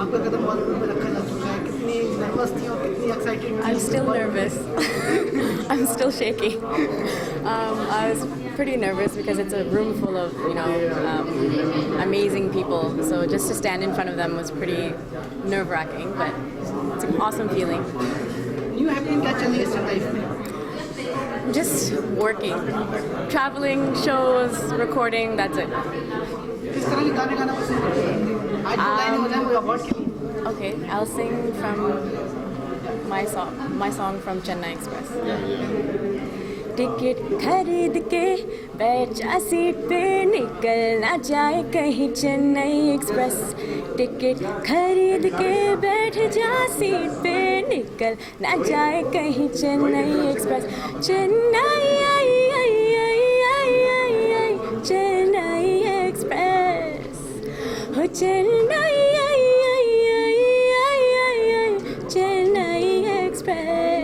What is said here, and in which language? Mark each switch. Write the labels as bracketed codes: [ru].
[hi] आपका कदम बॉलीवुड में रखा जा चुका है, कितनी नर्वस थी और कितनी excited? [en] I'm still nervous. I'm still shaky. I was pretty nervous because it's a room full of, amazing people. So just to stand in front of them was pretty nerve-wracking, but it's an awesome feeling. [hi] New happening क्या चल रही है इस life में? [en] Just working, traveling, shows, recording. That's it. [hi] किस तरह के गाने गाना पसंद करते हैं? आज जो गाने हो जाए वो अवार्ड के लिए। [en] Okay, I'll sing from my song from Chennai Express. [hi] Ticket खरीद के बैठ जा सीट पे, निकल ना जाए कहीं चेन्नई एक्सप्रेस। टिकट खरीद के बैठ जा सीट पे, निकल ना जाए कहीं चेन्नई एक्सप्रेस। चेन्नई आई आई आई आई आई आई चेन्नई एक्सप्रेस, हो चेन्नई आई आई आई आई आई आई चेन्नई एक्सप्रेस।